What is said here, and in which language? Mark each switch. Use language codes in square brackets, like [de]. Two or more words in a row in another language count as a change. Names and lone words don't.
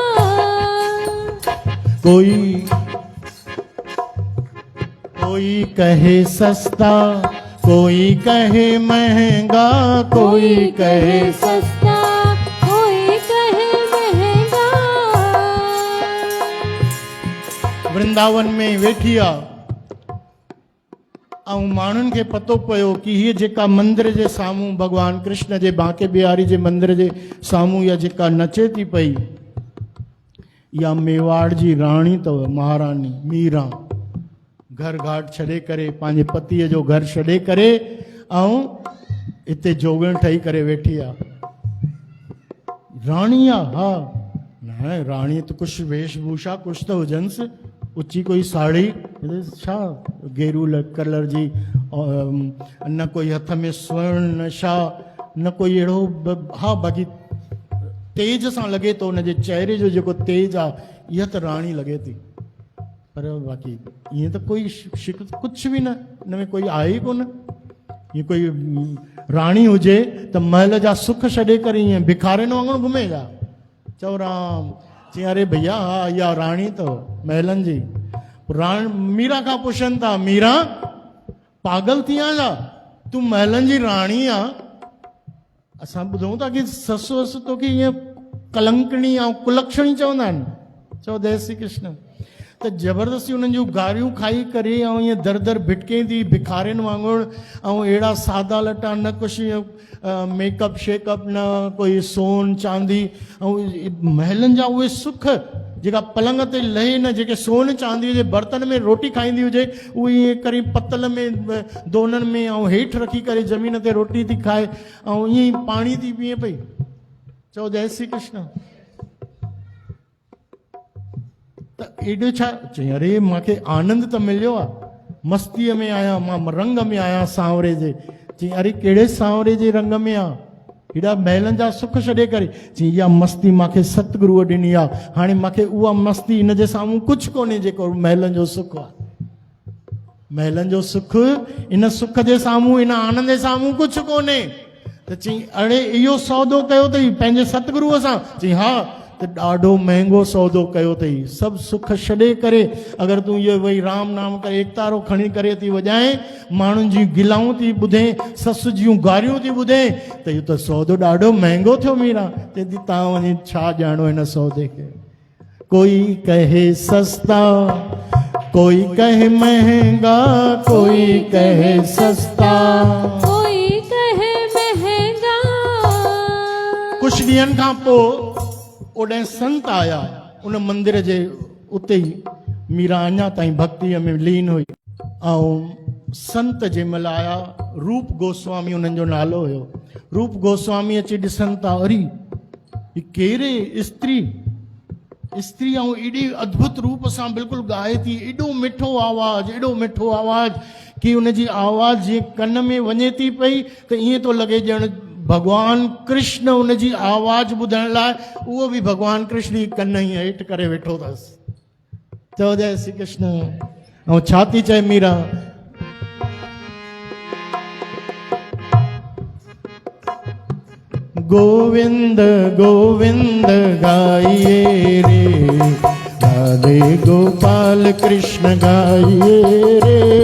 [hi] कोई कहे सस्ता, कोई कहे महंगा, कोई कहे सस्ता, कोई कहे महंगा। [sd] वृंदावन में वेठी आहे ऐं माण्हुनि खे पतो पियो कि हीअ जेका मंदिर जे साम्हूं भॻवानु कृष्ण जे बांके बिहारी जे मंदिर जे साम्हूं इहा जेका नचे थी पई, इहा मेवाड़ जी राणी अथव, महारानी मीरा। घर घाट छॾे करे, पंहिंजे पतीअ जो घर छॾे करे ऐं हिते जोगण ठही करे वेठी आहे। राणी आहे? हा, न राणी त कुझु वेशभूषा कुझु त हुजनिसि, ऊंची कोई साड़ी छा गेरू कलर जी, न कोई हथ में स्वर्ण, छा न कोई अहिड़ो। हा, बाक़ी तेज सां लॻे थो हुनजे चेहरे जो जेको तेज आहे, इहा त राणी लॻे थी। पर बाक़ी ईअं त कोई शिक कुझु बि न, हिन में कोई आहे ई कोन। ईअं कोई राणी हुजे त महल जा सुख छॾे करे ईअं भिखारिन वांगुरु घुमे छा? चओ राम चई अरे भैया हा इहा राणी अथव महलनि जी। मीरा खां पुछनि था मीरा पागल थी आहियां छा? तूं महलनि जी राणी आहे। असां ॿुधूं था की ससु वसु तोखे ईअं कलंकणी ऐं कुलक्षणी चवंदा आहिनि। चओ जय श्री कृष्ण। त ज़बरदस्ती उन्हनि जूं गारियूं खाई करे ऐं ईअं दर दर भिटके थी भिखारियुनि वांगुरु, ऐं अहिड़ा सादा लटा न कुझु मेकअप शेकअप न कोई सोन चांदी, ऐं महलनि जा उहे सुख जेका पलंग ते लहे न, जेके सोन चांदी जे बर्तन में रोटी खाईंदी हुजे उहे ईअं करे पतल में दोननि में ऐं हेठि रखी करे ज़मीन ते रोटी थी खाए ऐं ईअं ई पाणी थी पीए पई। चओ जय श्री कृष्ण। त एॾो छा चई अरे मूंखे आनंद त मिलियो आहे, मस्तीअ में आहियां मां, रंग में आहियां सांवरे जे। चई अरे कहिड़े सांवरे जे रंग में आहे? हेॾा महलनि जा सुख छॾे करे। चई इहा मस्ती मूंखे सतगुरूअ ॾिनी आहे, हाणे मूंखे उहा मस्ती हिन जे साम्हूं कुझु कोन्हे जेको महलनि जो सुख आहे। महलनि जो सुख इन सुख जे साम्हूं, इन आनंद जे साम्हूं कुझु कोन्हे। त चई अड़े इहो सौदो कयो अथई पंहिंजे सतगुरूअ सां? चई हा। त ॾाढो महांगो सौदो कयो अथई, सभु सुख छॾे करे अगरि तूं इहो वही राम नाम करे एकतारो खणी करे थी वॼाए, माण्हुनि जी गिलाऊं थी ॿुधे, ससु जूं गारियूं थी ॿुधे, त इहो त सौदो ॾाढो महांगो थियो मीरा। चई थी तव्हां वञी छा ॼाणो हिन सौदे खे। [hi] कोई कहे सस्ता कोई कहे महंगा, कोई कहे सस्ता कोई कहे महंगा। [sd] कुझु ॾींहंनि खां पोइ ओॾे संत आया उन मंदिर जे उते ई। मीरा अञा ताईं भक्तीअ में लीन हुई ऐं संत जंहिं महिल आया, रूप गोस्वामी उन्हनि जो नालो हुयो। रूप गोस्वामी अची ॾिसनि था अरे ही कहिड़े स्त्री ऐं एॾी अद्भुत रूप सां बिल्कुलु ॻाए थी, एॾो मिठो आवाज़, एॾो मिठो आवाज़ कि उनजी आवाज़ जीअं कन में वञे थी पई त ईअं थो लॻे ॼण भगवान कृष्ण उनजी आवाज़ ॿुधण लाइ उहो बि भगवान कृष्ण ई कन ई हेठि करे वेठो अथसि। चओ जय श्री कृष्ण। ऐं छा थी चए मीरा? [hi] गोविंद गोविंद गाइए रे, राधे गोपाल कृष्ण गाइए रे।